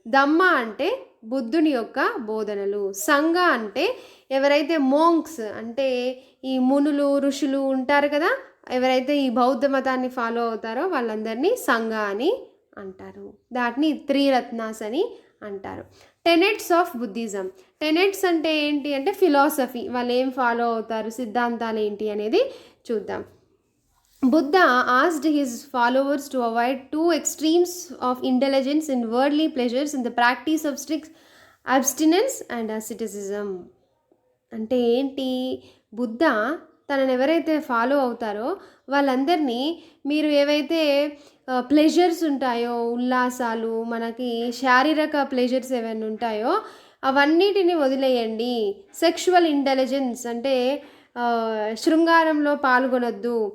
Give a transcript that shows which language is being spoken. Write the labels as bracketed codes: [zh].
[te] ధమ్మ అంటే బుద్ధుని యొక్క బోధనలు. సంఘ అంటే ఎవరైతే మోంక్స్ అంటే ఈ మునులు ఋషులు ఉంటారు కదా, ఎవరైతే ఈ బౌద్ధ మతాన్ని ఫాలో అవుతారో వాళ్ళందరినీ సంఘ అని అంటారు. దాటిని 3 రత్నాస్ అని అంటారు. [en] Tenets of Buddhism. [te] టెనెట్స్ అంటే ఏంటి అంటే ఫిలాసఫీ, వాళ్ళు ఏం ఫాలో అవుతారు, సిద్ధాంతాలు ఏంటి అనేది చూద్దాం. [en] Buddha asked his followers to avoid 2 extremes of indulgence in worldly pleasures in the practice of strict abstinence and asceticism. [te] అంటే ఏంటి? బుద్ధ తనని ఎవరైతే ఫాలో అవుతారో వాళ్ళందరినీ మీరు ఏవైతే ప్లెజర్స్ ఉంటాయో, ఉల్లాసాలు, మనకి శారీరక ప్లెజర్స్ ఏవైనా ఉంటాయో అవన్నిటిని వదిలేయండి. సెక్షువల్ ఇంటెలిజెన్స్ అంటే శృంగారంలో పాల్గొనొద్దు.